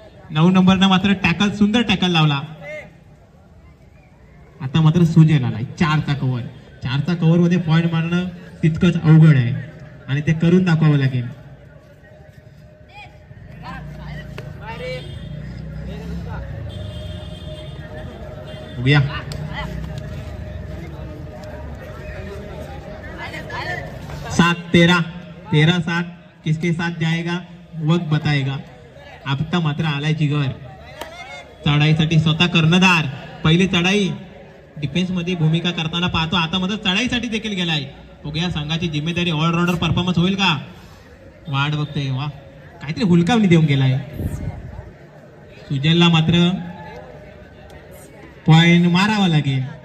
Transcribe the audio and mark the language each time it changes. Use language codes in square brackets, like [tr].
[mr] 9 नंबरनं मात्र टॅकल, सुंदर टॅकल लावला. आता मात्र सुजल आलाय 4चा कव्हर. 4चा कव्हर मध्ये पॉइंट मारणं तितकंच अवघड आहे आणि ते करून दाखवावं लागेल. बघूया [hi] 7-13 13-7 किसके साथ जाएगा वक्त बताएगा. [mr] आता मात्र आलाय जिगर चढाईसाठी स्वतः कर्णधार. पहिली चढाई डिफेन्स मध्ये भूमिका करताना पाहतो, आता मात्र चढाईसाठी देखील गेलाय. बघूया संघाची जिम्मेदारी ऑलराऊंडर परफॉर्मन्स होईल का. वाट बघतोय. वा काहीतरी हुलकावणी देऊन गेलाय. सुजलला मात्र पॉइंट मारावा लागेल.